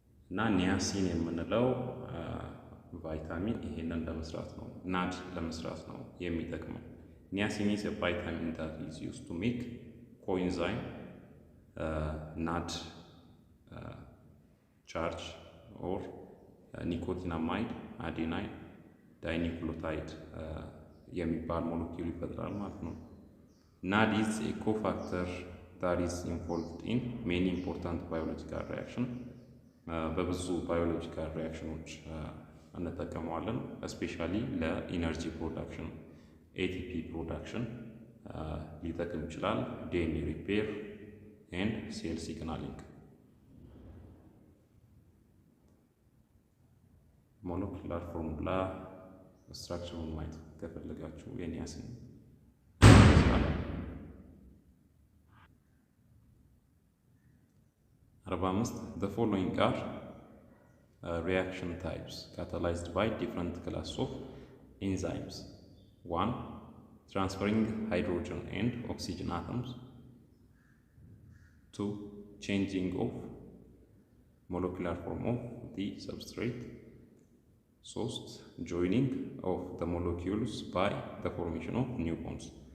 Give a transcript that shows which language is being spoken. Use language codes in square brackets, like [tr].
[am] እና ኒያሲን የምንለው ቫይታሚን ይሄንን ለመስራት ነው፣ ናድ ለመስራት ነው የሚጠቅመው። [en] ኒያሲን is a vitamin that is used to make coenzyme NAD charge or nicotinamide adenine dinucleotide [am] የሚባል ሞለኪውል ይፈጥራል ማለት ነው። [en] NAD is a cofactor that is involved in many important biological reactions. [am] በብዙ ባዮሎጂካል ሪያክሽኖች እንጠቀመዋለን። እስፔሻሊ ለኢነርጂ ፕሮዳክሽን ኤቲፒ ፕሮዳክሽን ሊጠቅም ይችላል። ዲኤንኤ ሪፔር ኤንድ ሴል ሲግናሊንግ። ሞለኪላር ፎርሙላ ስትራክቸሩን ማየት ከፈለጋችሁ የኒያሲን [en] 45 The following are reaction types catalyzed by different classes of enzymes. 1. Transferring hydrogen and oxygen atoms. 2. Changing of molecular form of the substrate. 3. Joining of the molecules by the formation of new bonds.